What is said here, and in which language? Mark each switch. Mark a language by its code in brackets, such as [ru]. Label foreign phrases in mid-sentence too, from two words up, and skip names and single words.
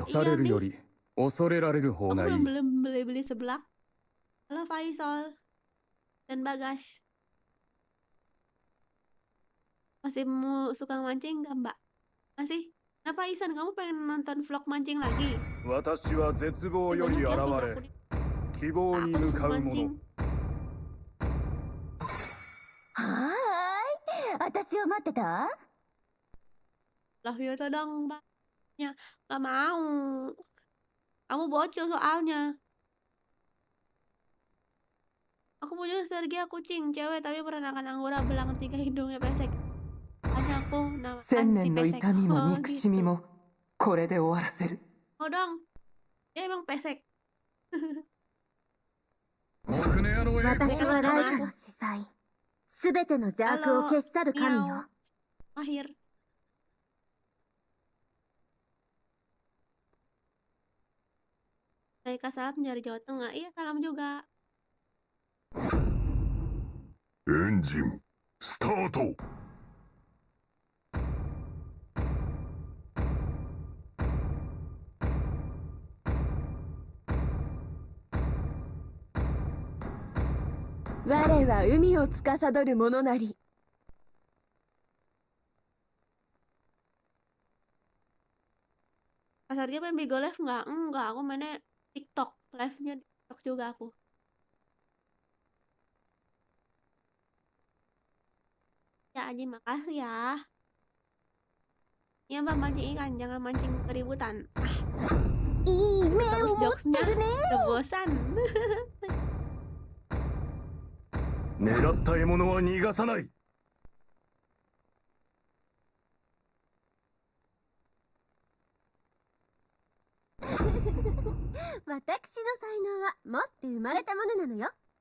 [ja] 愛さ [id] Iya [ja] れる [id] nih. [ja] より恐れられる [id] Aku [ja] 方がいい。 [id] belum beli seblak. Halo Faisal dan Bagas. Masih mau suka mancing nggak mbak? Masih? Kenapa Isan? Kamu pengen nonton vlog mancing lagi? [ja] 私は絶望より [id] Banyak [ja] 現 [id] ya vlog [ja] れ [id] aku nih. [ja] 希望に [id] Aku [ja] 向 [id] suka [ja] かう者 [id] mancing. [ja] 私を待ってた [en] Love you [id] tuh dong mbak. Ya, nggak mau. Kamu bocil soalnya. Aku punya nostalgia kucing cewek tapi perenakan Anggora belang 3 hidungnya pesek. Hanya aku namakan [ja] 千 [id] si [ja] 年の [id] pesek. [ja] 痛みも [id] Oh [ja] 憎しみ [id] gitu. [ja] もこれで終わらせる。 [id] Oh dong. Dia emang pesek. [ja] 木根屋の栄光私 [id] Kan [ja] はのたライ [id] nama [ja] カ [id] aku. [ja] の司祭。すべての邪悪を [id] Halo, [ja] 消し去る神よ。 [id] Miau. Mahir. Saya salam dari Jawa Tengah. Iya, salam juga. [ja] エンジンスタート。我は海を司る者なり。 [id] Pas Arga main Bigo Live nggak? Enggak, aku mainnya TikTok. Live-nya TikTok juga aku. Ya Aji, makasih ya. Ya mbak mancing ikan, jangan mancing keributan. [ja] いい目 [id] Terus [ja] を持って [id] jokesnya [ja] るね。 [id] udah bosan. [ja] 狙った獲物は逃がさない。私の才能は持って生まれたものなのよ。